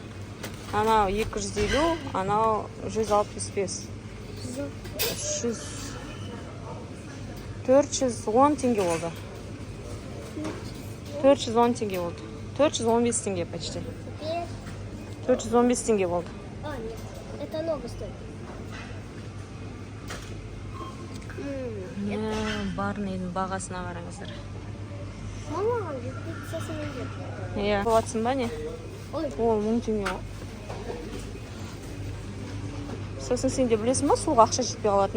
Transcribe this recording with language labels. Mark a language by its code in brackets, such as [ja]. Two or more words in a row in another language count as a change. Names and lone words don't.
[kk] Анау 250, анау 165. 410 теңге болды. 410 теңге болды. 415 теңге почти. 415 теңге болды. [ru] Нет, это много стоит. [kk] Барнейдің бағасына қараңыздар. Мама, сосын өңдеп. Иә. Болатсың ба не? Ой. Ол 1000 теңге. Сосын сен де білесің ба, суға ақша жетпей қалатын?